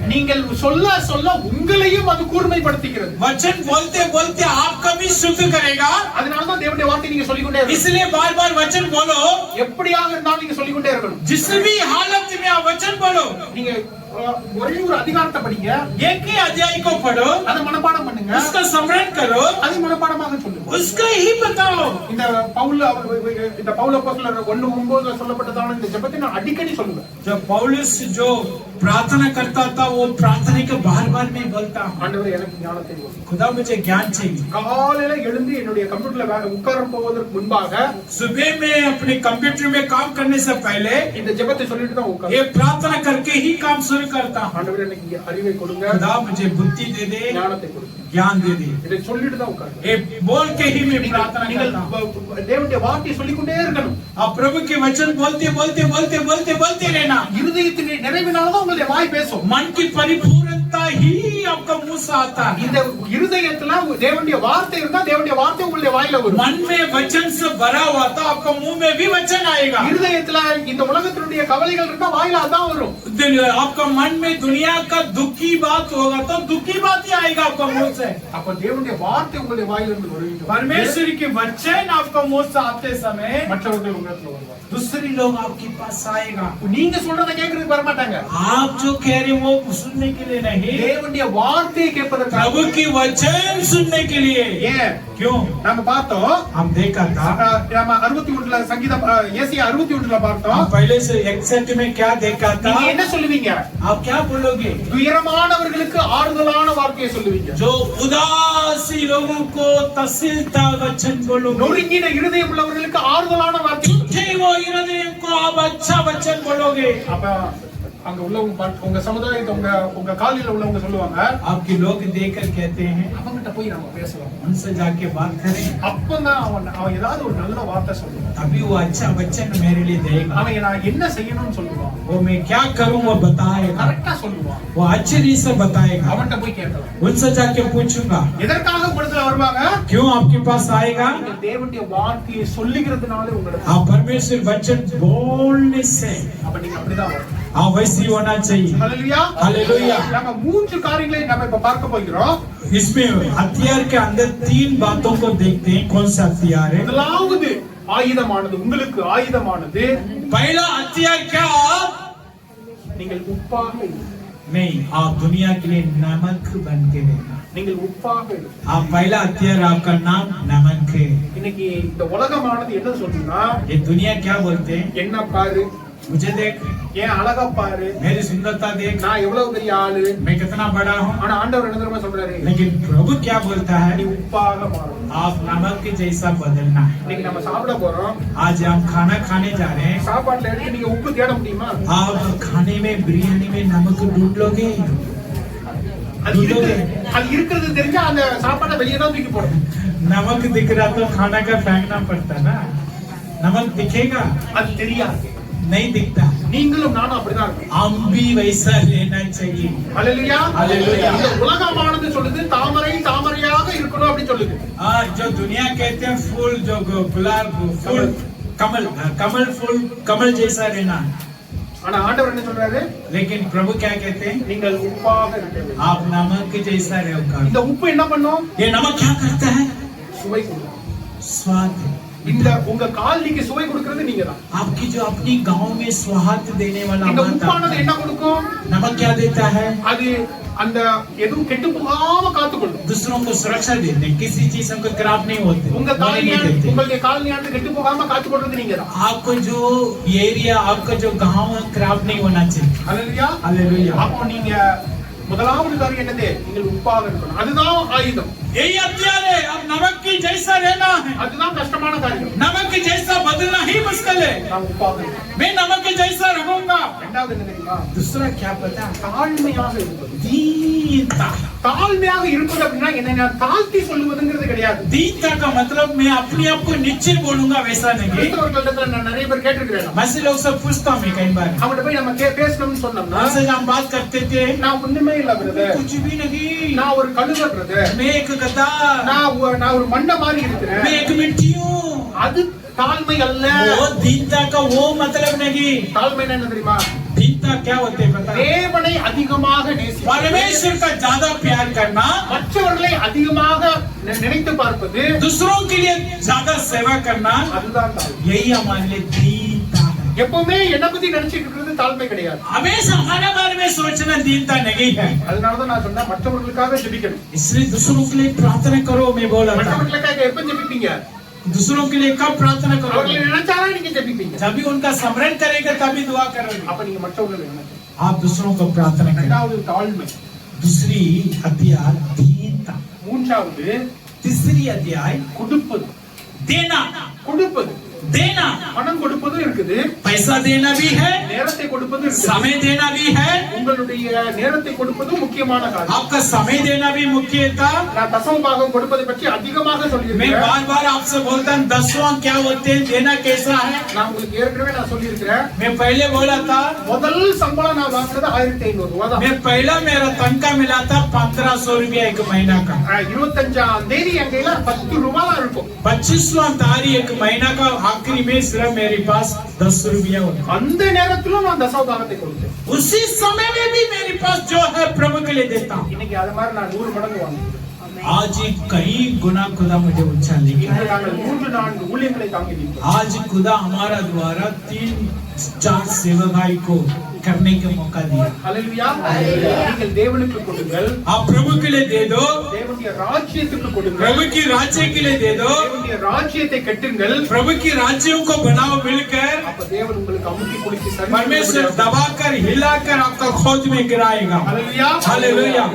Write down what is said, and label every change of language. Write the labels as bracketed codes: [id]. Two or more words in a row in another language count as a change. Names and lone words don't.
[ta] நீங்கள் சொல்ல சொல்ல உங்களையும் அது கூர்மைப்படுத்துகிறது. [hi] वचन बोलते बोलते आपका भी शुद्ध करेगा। [ta] அதனால தான் தேவனுடைய வார்த்தை நீங்க சொல்லிக்கொண்டே இருக்கணும். [hi] इसलिए बार बार वचन बोलो। [ta] எப்படியாக இருந்தாலும் நீங்க சொல்லிக்கொண்டே இருக்கணும். [hi] जिस भी हालत में आप वचन बोलो। [ta] நீங்க ஒரே ஒரு அதிகாரத்தை படிங்க, [hi] एक ही अध्याय को पढ़ो, [ta] அதை மனப்பாடம் பண்ணுங்க, [hi] उसका स्मरण करो, [ta] அதை மனப்பாடமாக சொல்லுங்க. [hi] उसका ही बताओ। [ta] இந்த பவுல் அப்போஸ்தலர் 1:9 சொல்லப்பட்டதான இந்த ஜெபத்தை நான் அடிக்கடி சொல்லுவேன். [hi] जब पौलुस जो प्रार्थना करता था वो प्रार्थना को बार बार में बोलता हूँ, [ta] ஆண்டவரே எனக்கு ஞானத்தை கொடுங்க. [hi] खुदा मुझे ज्ञान चाहिए। [ta] காலையில எழுந்து என்னுடைய கம்ப்யூட்டர்ல உட்கார போவதற்கு முன்பாக [hi] सुबह में अपने कंप्यूटर में काम करने से पहले [ta] இந்த ஜெபத்தை சொல்லிட்டு தான் உட்கார்ந்து [hi] ये प्रार्थना करके ही काम शुरू करता हूँ। [ta] ஆண்டவரே எனக்கு அறிவை கொடுங்க, [hi] खुदा मुझे बुद्धि दे दे, [ta] ஞானத்தை கொடுங்க, [hi] ज्ञान दे दे। [ta] இதை சொல்லிட்டு தான் உட்கார்ந்து. [hi] ये बोल के ही मैं प्रार्थना करता हूँ। [ta] தேவனுடைய வார்த்தையை சொல்லிக்கொண்டே இருக்கணும். [hi] आप प्रभु के वचन बोलते बोलते बोलते बोलते बोलते रहना। [ta] இருதயத்தின் நிறைவினாலதான் உங்களுடைய வாய் பேசும். [hi] मन की परिपूर्णता ही आपका मुंह से आता है। [ta] இந்த இருதயத்துல தேவனுடைய வார்த்தை இருந்தா தேவனுடைய வார்த்தை உங்களுடைய வாயில வரும். [hi] मन में वचन से भरा हुआ था, आपका मुंह में भी वचन आएगा। [ta] இருதயத்துல இந்த உலகத்தினுடைய கவலைகள் இருந்தா வாயில அதான் வரும். [hi] आपका मन में दुनिया का दुखी बात होगा तो दुखी बात ही आएगा आपका मुंह से। [ta] அப்ப தேவனுடைய வார்த்தை உங்களுடைய வாயில இருந்து வரும். [hi] परमेश्वर के वचन आपका मुंह से आते समय [ta] மற்றவர்கள் உங்களிடத்துல வருவாங்க. [hi] दूसरे लोग आपके पास आएगा। [ta] நீங்க சொல்றதை கேட்கறதுக்கு வர மாட்டாங்க. [hi] आप जो कह रहे हो वो सुनने के लिए नहीं, [ta] தேவனுடைய வார்த்தையை கேட்பதற்காக. [hi] प्रभु की वचन सुनने के लिए। [ta] ஏன்? [hi] क्यों? [ta] நாம பார்த்தோம், [hi] हम देखा था, [ta] நாம 61ல சங்கீதம் ஏசாயா 61ல பார்த்தோம். [hi] हम पहले से 61 में क्या देखा था? [ta] நீங்க என்ன சொல்லுவீங்க? [hi] आप क्या बोलोगे? [ta] துயரமானவர்களுக்கு ஆறுதலான வார்த்தையை சொல்லுவீங்க. [hi] जो उदासी लोगों को तसल्लीता वचन बोलोगे। [ta] நொறுங்கின இருதயம் உள்ளவர்களுக்கு ஆறுதலான வார்த்தை. [hi] टूटे वो हृदय को आप अच्छा वचन बोलोगे। [ta] அப்ப அங்க உள்ளவங்க உங்க சமுதாயத்தை உங்க காலையில உள்ளவங்க சொல்லுவாங்க, [hi] आपके लोग देखकर कहते हैं [ta] அவங்கிட்ட போய் நம்ம பேசலாம். [hi] उनसे जाके बात करें, [ta] அப்பதான் அவன் ஏதாவது ஒரு நல்ல வார்த்தை சொல்லுவான். [hi] अभी वो अच्छा वचन मेरे लिए देगा। [ta] அவன் நான் என்ன செய்யணும்னு சொல்லுவான், [hi] वो मैं क्या करूं वो बताएगा, [ta] கரெக்டா சொல்லுவான். [hi] वो अच्छे रीति से बताएगा। [ta] அவன்கிட்ட போய் கேட்கலாம். [hi] उनसे जाके पूछूंगा [ta] எதற்காக உங்களிடத்துல வருவாங்க? [hi] क्यों आपके पास आएगा? [ta] நீங்கள் தேவனுடைய வார்த்தையை சொல்லுகிறதுனால உங்களுக்கு. [hi] आप परमेश्वर वचन बोलने से [ta] அப்ப நீங்க அப்படிதான் வரணும். [hi] आप वैसे ही होना चाहिए। [ta] ஹல்லேலூயா. [hi] हालेलुया। [ta] நம்ம மூன்று காரியங்களை நம்ம இப்ப பார்க்க போகிறோம். [hi] इसमें हथियार के अंदर 3 बातों को देखते हैं। कौन सा हथियार है? [ta] முதலாவது ஆயுதமானது, உங்களுக்கு ஆயுதமானது, [hi] पहला हथियार क्या? [ta] நீங்கள் உப்பாக இரு. [hi] नहीं, आप दुनिया के लिए नमक बन के रहना। [ta] நீங்கள் உப்பாக இரு. [hi] आप पहला हथियार आपका नाम नमक है। [ta] இன்னைக்கு இந்த உலகமானது என்ன சொல்லுன்னா, [hi] ये दुनिया क्या बोलते हैं? [ta] என்ன பாரு, [hi] मुझे देख, [ta] ஏன் அழகா பாரு, [hi] मेरी सुंदरता देख, [ta] நான் எவ்வளவு பெரிய ஆளு. [hi] मैं कितना बड़ा हूँ। [ta] ஆனா ஆண்டவர் என்ன தெரியுமா சொல்றாரு, [hi] लेकिन प्रभु क्या बोलता [ta] நீ [hi] है? [ta] உப்பாக மாறும். [hi] आप नमक के जैसा बदलना है। [ta] இன்னைக்கு நம்ம சாப்பிட போறோம். [hi] आज हम खाना खाने जा रहे हैं। [ta] சாப்பாட்டுல எடுத்து நீங்க உப்பு தேட முடியுமா? [hi] आप खाने में बिरयानी में नमक ढूंढ लोगे? அது இருக்கிறது தெரிஞ்சா அந்த சாப்பாட்டை வெளியே தான் தூக்கி போடணும். नमक दिख रहा तो खाना का फेंकना पड़ता ना। नमक दिखेगा? [ta] அது தெரியாது. [hi] नहीं दिखता। [ta] நீங்களும் நானும் அப்படிதான் இருக்கோம். [hi] हम भी वैसा लेना चाहिए। [ta] ஹல்லேலூயா. ஹல்லேலூயா. இந்த உலகமானது சொல்லுது தாமரை தாமரையாக இருக்கணும். இருக்கணும் அப்படி சொல்லுது. [hi] जो दुनिया कहते हैं फूल जो गुलाब फूल कमल फूल कमल जैसा रहना, [ta] ஆனா ஆண்டவர் என்ன சொல்றாரு? [hi] लेकिन प्रभु क्या कहते हैं? [ta] நீங்கள் உப்பாக இருக்க வேண்டும். [hi] आप नमक जैसा रहो। [ta] இந்த உப்பு என்ன பண்ணும்? [hi] ये नमक क्या करता है? [ta] சுவை கொடுக்கும். [hi] स्वाद। [ta] இந்த உங்க கால்னிக்கு சுவை கொடுக்கிறது நீங்க தான். [hi] आपकी जो अपनी गांव में स्वाद देने वाला [ta] இந்த உப்பானது என்ன கொடுக்கும்? [hi] नमक क्या देता है? [ta] அது அந்த எதுவும் கெட்டு போகாம காத்துக்கொள்ளும். [hi] दूसरों को सुरक्षा देते हैं, किसी चीज को खराब नहीं होते, [ta] உங்க உங்களுடைய காலனியானது கெட்டு போகாம காத்துக்கொள்றது நீங்க தான். [hi] आपको जो एरिया आपका जो गांव है खराब नहीं होना चाहिए। [ta] ஹல்லேலூயா. [hi] हालेलुया। [ta] அப்போ நீங்க முதலாவது காரியம் என்னது? நீங்கள் உப்பாக இருக்கணும். அதுதான் ஆயுதம். [hi] यही हथियार है। अब नमक की जैसा रहना है, [ta] அதுதான் கஷ்டமான காரியம். [hi] नमक के जैसा बदलना ही मुश्किल है। [ta] நான் உப்பாக இருக்கணும். [hi] मैं नमक के जैसा रहूंगा। [ta] இரண்டாவது என்ன தெரியுமா? [hi] दूसरा क्या पता? [ta] தாழ்மையாக இருப்பது. [hi] दीनता। [ta] தாழ்மையாக இருப்பது அப்படின்னா என்ன? தாழ்த்தி சொல்லுவதுங்கிறது கிடையாது. [hi] दीनता का मतलब मैं अपने आप को नीचे बोलूंगा वैसा नहीं। [ta] கிறிஸ்தவர்களிடத்துல நான் நிறைய பேர் கேட்டிருக்கிறேன். [hi] मैं से लोग सब पूछता हूँ मैं कई बार, [ta] அவங்கள்ட்ட போய் நம்ம பேசணும்னு சொன்னோம்னா [hi] हमसे हम बात करते थे, [ta] நான் ஒண்ணுமே இல்ல பிரதர், [hi] कुछ भी नहीं, [ta] நான் ஒரு கழுதை பிரதர், [hi] मैं एक गधा, [ta] நான் ஒரு மண்ணை மாதிரி இருக்கிறேன். [hi] मैं एक मिट्टी हूँ। [ta] அது தாழ்மை அல்ல. [hi] वो दीनता का वो मतलब नहीं। [ta] தாழ்மை என்ன தெரியுமா? [hi] दीनता क्या होते हैं पता है? [ta] தேவனை அதிகமாக நேசிப்பது, [hi] परमेश्वर का ज्यादा प्यार करना, [ta] மற்றவர்களை அதிகமாக நினைத்து பார்ப்பது, [hi] दूसरों के लिए ज्यादा सेवा करना, [ta] அதுதான் தாழ்மை. [hi] यही हमारे लिए दीनता है। [ta] எப்பவுமே என்ன பத்தி நினைச்சிட்டு இருக்கிறது தாழ்மை கிடையாது. [hi] हमेशा हमारे बारे में सोचना दीनता नहीं है। [ta] அதனாலதான் நான் சொன்னேன் மற்றவர்களுக்காக ஜெபிக்கணும். [hi] इसलिए दूसरों के लिए प्रार्थना करो। मैं बोला था [ta] மற்றவர்களுக்காக எப்ப ஜெபிப்பீங்க? [hi] दूसरों के लिए कब प्रार्थना [ta] அவர்களை [hi] करोगे? [ta] நினைச்சாதான் நீங்க ஜெபிப்பீங்க. [hi] जब भी उनका स्मरण करेंगे तभी दुआ करोगे। [ta] அப்ப நீங்க மற்றவர்களை நினைக்கணும். [hi] आप दूसरों को प्रार्थना करें। [ta] இரண்டாவது தாழ்மை. [hi] दूसरी अध्याय दीनता। [ta] மூன்றாவது [hi] तीसरी अध्याय [ta] கொடுப்பது. [hi] देना। [ta] கொடுப்பது, [hi] देना [ta] பணம் கொடுப்பதும் இருக்குது, [hi] पैसा देना भी है, [ta] நேரத்தை கொடுப்பதும் இருக்குது. [hi] समय देना भी है। [ta] உங்களுடைய நேரத்தை கொடுப்பதும் முக்கியமான காரியம். [hi] आपका समय देना भी मुख्य था। [ta] நான் தசம பாகம் கொடுப்பதை பற்றி அதிகமாக [hi] मैं [ta] சொல்லியிருக்கிறேன். [hi] बार बार आपसे बोलता हूँ दसवां क्या होते हैं, देना कैसा है। [ta] நான் உங்களுக்கு ஏற்கனவே நான் சொல்லியிருக்கிறேன். [hi] मैं पहले बोला था, [ta] முதல் சம்பளம் நான் வாங்குறது 1500 ரூபாய் தான். [hi] मैं पहला मेरा तनख्वाह मिला था 1500 रुपया एक महीना का। [ta] 25ஆம் தேதி என் கையில 10 ரூபாய் தான் இருக்கும். [hi] 25वां तारीख एक महीना का आखिरी में सिर्फ मेरे पास 10 रुपया होता। [ta] அந்த நேரத்திலும் நான் தசம பாகத்தை கொடுத்தேன். [hi] उसी समय में भी मेरे पास जो है प्रभु के लिए देता हूँ। [ta] இன்னைக்கு அது மாதிரி நான் 100 மடங்கு வாங்குறேன். [hi] आज ही कई गुना खुदा मुझे उछाल [ta] இன்று [hi] लिया। [ta] நாங்கள் 3-4 ஊழியங்களை தாங்கி நிற்போம். [hi] आज खुदा हमारा द्वारा 3-4 सेवकाई को करने का मौका दिया। [ta] ஹல்லேலூயா. நீங்கள் தேவனுக்கு கொடுங்கள், [hi] आप प्रभु के लिए दे दो, [ta] தேவனுடைய ராஜ்யத்துக்கு கொடுங்கள், [hi] प्रभु की राज्य के लिए दे दो, [ta] தேவனுடைய ராஜ்யத்தை கட்டுங்கள். [hi] प्रभु की राज्यों को बनाओ मिलकर। [ta] அப்ப தேவன் உங்களுக்கு அமுக்கி குலுக்கி சரி [hi] परमेश्वर दबाकर हिलाकर आपका खोज में गिराएगा। [ta] ஹல்லேலூயா. [hi] हालेलुया।